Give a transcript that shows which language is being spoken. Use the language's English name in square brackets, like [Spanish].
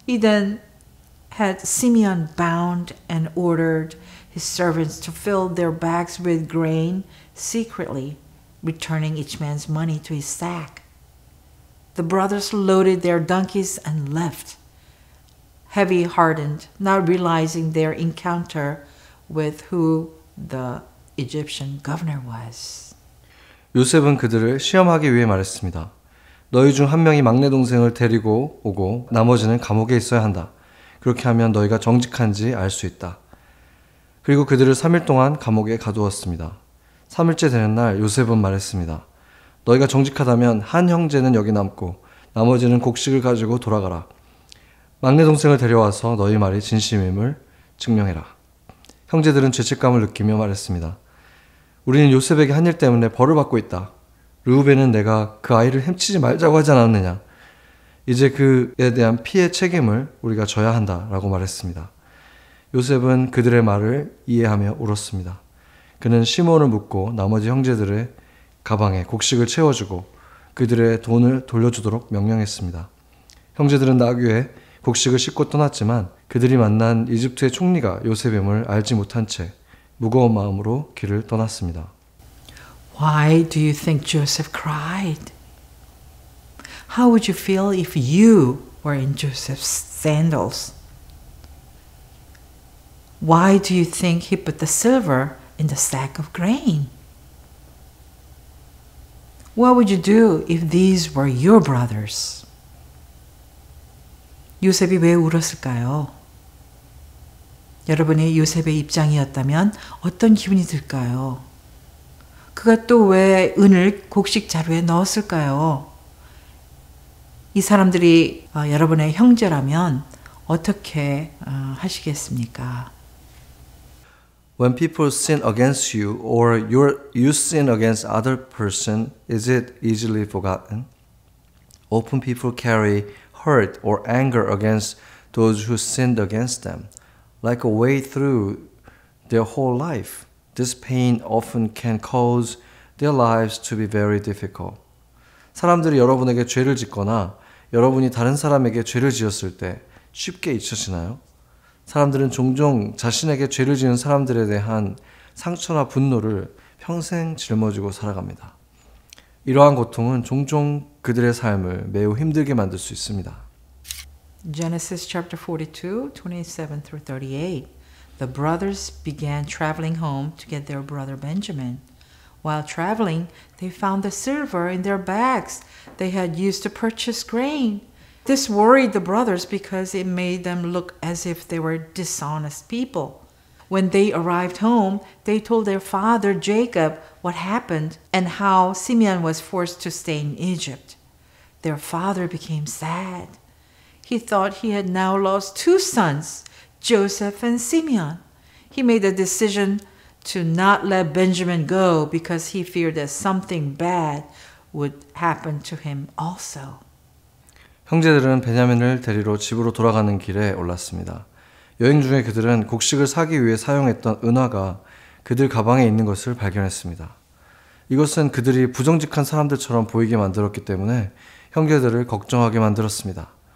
[English] He then had Simeon bound and ordered his servants to fill their bags with grain secretly, returning each man's money to his sack. The brothers loaded their donkeys and left, heavy-hearted, not realizing their encounter with who the Egyptian governor was. [Korean] 요셉은 그들을 시험하기 위해 말했습니다. 너희 중 한 명이 막내 동생을 데리고 오고 나머지는 감옥에 있어야 한다. 그렇게 하면 너희가 정직한지 알 수 있다. 그리고 그들을 3일 동안 감옥에 가두었습니다. 3일째 되는 날 요셉은 말했습니다. 너희가 정직하다면 한 형제는 여기 남고 나머지는 곡식을 가지고 돌아가라. 막내 동생을 데려와서 너희 말이 진심임을 증명해라. 형제들은 죄책감을 느끼며 말했습니다. 우리는 요셉에게 한 일 때문에 벌을 받고 있다. 르우벤은 내가 그 아이를 햄치지 말자고 하지 않았느냐. 이제 그에 대한 피해 책임을 우리가 져야 한다라고 말했습니다. 요셉은 그들의 말을 이해하며 울었습니다. 그는 시몬을 묻고 나머지 형제들의 가방에 곡식을 채워주고 그들의 돈을 돌려주도록 명령했습니다. 형제들은 나귀에 곡식을 싣고 떠났지만 그들이 만난 이집트의 총리가 요셉임을 알지 못한 채 무거운 마음으로 길을 떠났습니다. [English] Why do you think Joseph cried? How would you feel if you were in Joseph's sandals? Why do you think he put the silver in the sack of grain? What would you do if these were your brothers? [Korean] 요셉이 왜 울었을까요? 여러분이 요셉의 입장이었다면 어떤 기분이 들까요? 그가 또 왜 은을 곡식 자루에 넣었을까요? 이 사람들이 여러분의 형제라면 어떻게 하시겠습니까? [English] When people sin against you or you sin against other person, is it easily forgotten? Often people carry hurt or anger against those who sinned against them, like a way through their whole life. This pain often can cause their lives to be very difficult. [Korean] 사람들이 여러분에게 죄를 짓거나 여러분이 다른 사람에게 죄를 지었을 때 쉽게 잊혀지나요? 사람들은 종종 자신에게 죄를 지은 사람들에 대한 상처나 분노를 평생 짊어지고 살아갑니다. 이러한 고통은 종종 그들의 삶을 매우 힘들게 만들 수 있습니다. [English] Genesis chapter 42, 27 through 38. The brothers began traveling home to get their brother Benjamin. While traveling, they found the silver in their bags they had used to purchase grain. This worried the brothers because it made them look as if they were dishonest people. When they arrived home, they told their father Jacob what happened and how Simeon was forced to stay in Egypt. Their father became sad. He thought he had now lost two sons, Joseph and Simeon. He made the decision to not let Benjamin go because he feared that something bad would happen to him also. [Korean] 형제들은 베냐민을 데리러 집으로 돌아가는 길에 올랐습니다. 여행 중에 그들은 곡식을 사기 위해 사용했던 은화가 그들 가방에 있는 것을 발견했습니다. 이것은 그들이 부정직한 사람들처럼 보이게 만들었기 때문에 형제들을 걱정하게 만들었습니다.